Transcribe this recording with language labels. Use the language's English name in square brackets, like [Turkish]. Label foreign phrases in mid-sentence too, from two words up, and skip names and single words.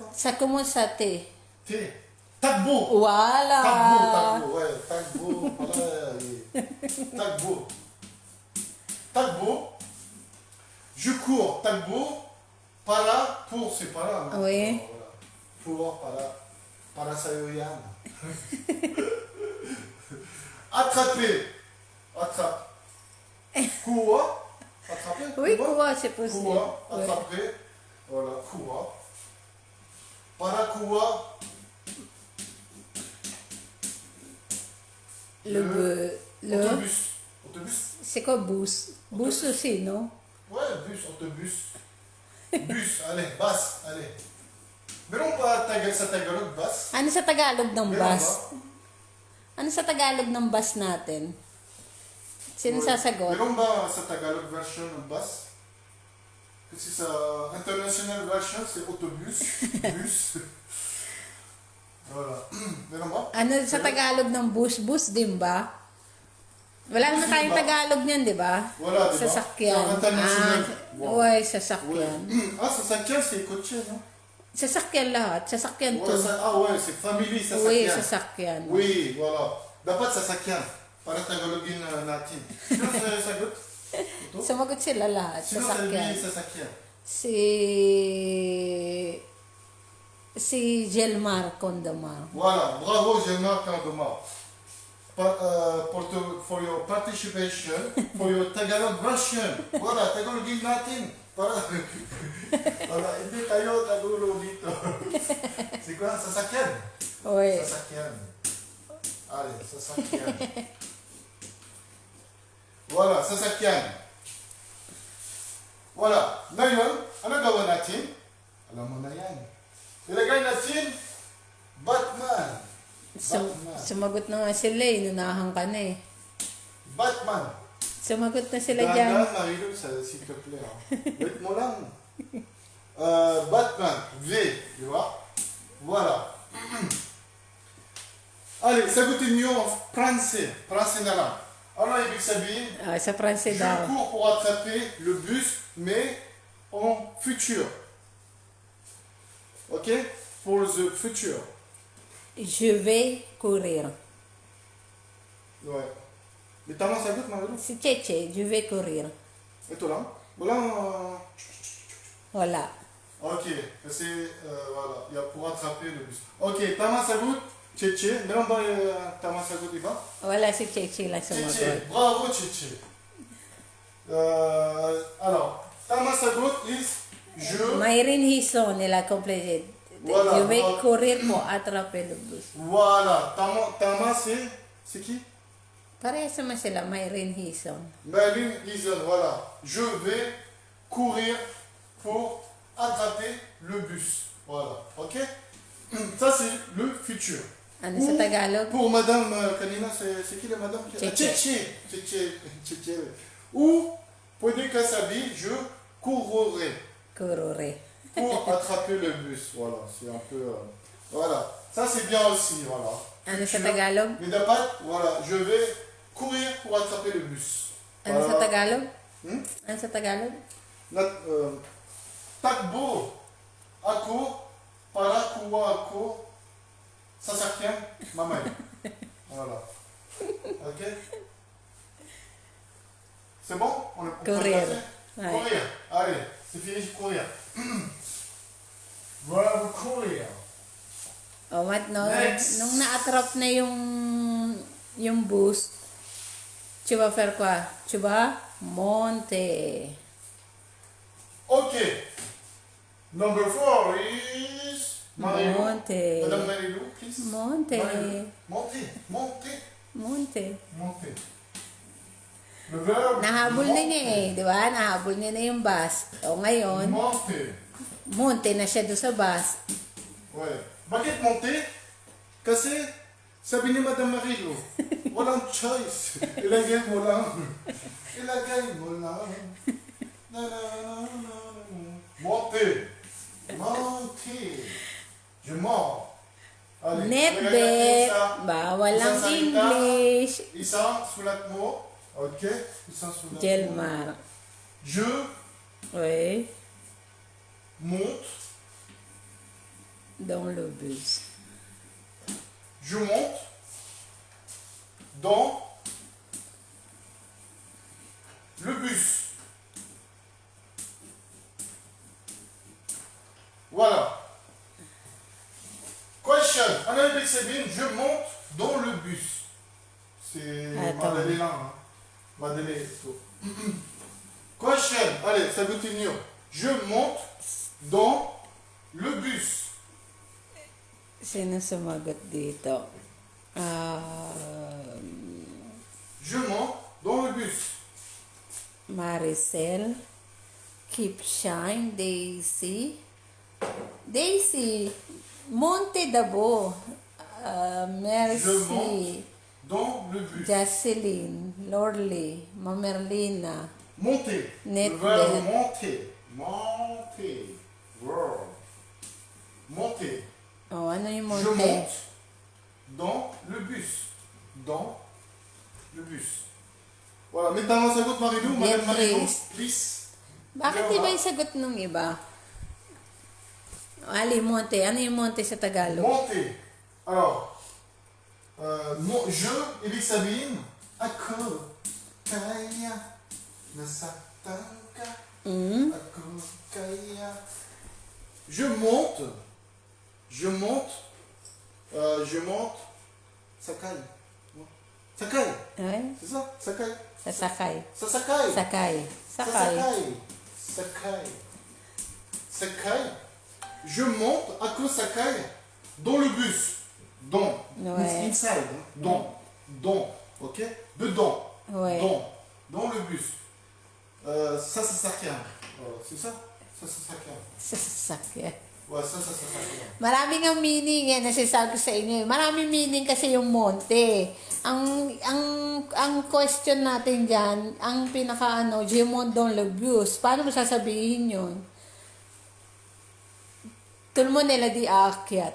[French] Ça commence à T. T. Tagbo. Voilà. Tagbo, ouais. Tagbo. Ouais. Tagbo. Tagbo. Je cours. Tagbo. Para. Pour, c'est para. Non? Oui. Voilà. Pour, [Filipino] para. Para sayoyan. [French] Attraper. Attrape. Coua. Attraper. Oui, coua. quoi, c'est possible. Coua. Ouais. Attraper. Voilà. Coua. Para coua. Le Autobus. Autobus. c'est quoi bus? Bus aussi, non? Ouais, bus, autobus. Bus, allez, bus, allez. [Filipino] Meron ba sa Tagalog, bus? Ano sa Tagalog ng Meron bus? Ano sa Tagalog ng bus natin? Sino sasagot? Meron ba sa Tagalog version ng bus? Kasi sa international version, [French] c'est autobus, bus. Voilà. [Filipino] Meron ba? Ano sa Tagalog ng bus? Bus din ba? Wala naman Bus din tayong ba? Tagalog niyan, di ba? Wala, di ba? Sasakyan. Sa international. Wow. Uy, [French] Ouais. [Filipino] sasakyan. Ah, sasakyan, [French] c'est coche, non? [Filipino] Sasakyan lahat. Sasakyan to. [French] Ouais, c'est [English] family sasakyan. [Filipino] Uy, sasakyan. [French] Oui, voilà. [Filipino] Dapat sasakyan. Para Tagalogin natin. Sino sasagot? Ito? Sumagot sila lahat. Sino Sasakyan. sabi sasakyan? Si Gelmar Condomar. [French] Voilà, bravo Gérard Candomar. [English] for your participation, for your Tagalog version. [Filipino] Wala, Tagalogin natin. Para, wala, hindi tayo tagulo dito. Siguro, sasakyan. Oy. [French] Sasakyan. Allez, sasakyan. Voilà, sasakyan. [Filipino] Voilà. Ngayon, ano gawa natin? Alam mo na yan. Ilagay natin, Batman. Sumagot na nga sila eh. Nunahan ka na eh. Batman. Sumagot na sila dyan. Dahan, [French] Marilou, s'il te plaît. [Filipino] Wait mo lang. [French] Batman, V, tu vois? Voilà. Allez, [Filipino] sagutin niyo [French] en français. [Filipino] Français na lang. Ano ibig sabihin? Sa Pranse [French] Je [Filipino] daw. [French] cours pour attraper le bus, mais en futur. [English] Ok? For the future. [French] Je vais courir. [Filipino] Ouais. [French] Mais [Filipino] tama sagot, Marilou? Si Cheche, [French] je vais courir. [Filipino] Ito lang? Walang... Wala. [French] Ok, c'est... voilà, il y a pour attraper le bus. [Filipino] Ok, tama sagot, Cheche. Meron ba tama sagot iba? Wala si Cheche lang sumagot. Cheche, bravo Cheche. [French] Alors, [Filipino] tama sagot [English] is je... [French] Mayrin Hison, il a complété. Voilà, Je vais voilà. courir pour attraper le bus. Voilà, tama c'est qui? [Filipino] Parehas naman sila, Mayrin Hison. [French] Merlin Eason, voilà. Je vais courir pour attraper le bus. Voilà, ok? Ça c'est le futur. [Filipino] Ano sa Tagalog? [French] Pour Madame Kanina, c'est qui la Madame? Cheche. Cheche. [Filipino] Ou, pwede ka sabi, [French] je courrai Kurure. pour attraper le bus. Voilà, c'est un peu... voilà, ça c'est bien aussi, voilà. [Filipino] Ano sa Tagalog? Mais dapat, [French] voilà, je vais courir pour attraper le bus. [Filipino] Ano sa Tagalog? Hmm? Ano sa Tagalog? Takbo ako para kuha ako sasakyan mamay. [French] Voilà. Ok? C'est bon? On peut Courir. passer? Ouais. Courir. Allez, c'est fini, courir. Voilà, courir. [English] O, what, no? Next. [Filipino] Nung na-attrape na yung bus, [French] tu vas faire quoi? Tu vas monter. [English] Ok. Number 4 is Marilou. [French] Monter. [English] Madame Marilou, please. [French] Monter. Marilou. Monter. Monter. Le verbe [Filipino] Nahabol na niya eh, di ba? Nahabol niya na yung bus. O ngayon, [French] monter. [Filipino] monte na siya doon sa bus. Ouais. Bakit monter? Kasi sabi ni Madame Marilou, walang choice. Ilagay mo lang. Ilagay mo lang. Na, na, na, na, na. [French] Monter. Je monte. Allez, [Filipino] ilagay natin Netbet. sa Bawal ang isang salita. [English] English. [Filipino] Isang sulat mo. Ok? Isang sulat mo. Jelmar. [French] Je Oui. monte. Dans le bus. Je monte dans le bus. Voilà. Question. Ano ibig sabihin? Je monte dans le bus. C'est Attends. [Filipino] madali lang. Hein? Madali ito. Question. Allez, sagutin niyo. [French] Je monte dans le bus. [Filipino] Sino sumagot dito? [French] Je monte dans le bus. Maricel. Keep Shine. Daisy. Daisy. Monte Dabo. Je Mercy. monte dans le bus. Jocelyn. Lorly. Mamerlina. Monter. Net Le verbe bed. monter. Monter. Verb. Monter. [Filipino] Oh, ano yung [French] Je monte? monte dans le bus. Dans le bus. [Filipino] Voilà, mais tama sagot Marilou, Madame Marilou, Beatrice. [English] please. [Filipino] Bakit iba yung sagot nung iba? Ali, monte. Ano yung monte sa Tagalog? [French] Monter. Alors, je, [Filipino] ibig sabihin, ako, kaya, nasaktan ka, ako, kaya. [French] Je monte, sakay. Sakai. Ouais. C'est ça? Sakai. [Filipino] Sasakay. Sasakai. Sakay. Sakay. Sakai. Sakai. [French] Je monte à cause Sakai dans le bus. Dans. Ouais. Inside. Hein. Dans. Ok? Dedans. Ouais. Dans le bus. Ça, c'est Sakai. C'est ça? Ça, c'est Sakai. Sasakay. Ouais, ça, c'est Sakai. [Filipino] Maraming ang meaning yan, nasasabi ko sa inyo. Maraming meaning kasi yung monte. Ang question natin dyan, ang pinaka [French] je monte dans le bus. [Filipino] Paano mo sasabihin yun? [French] Tout le monde a dit aakyat.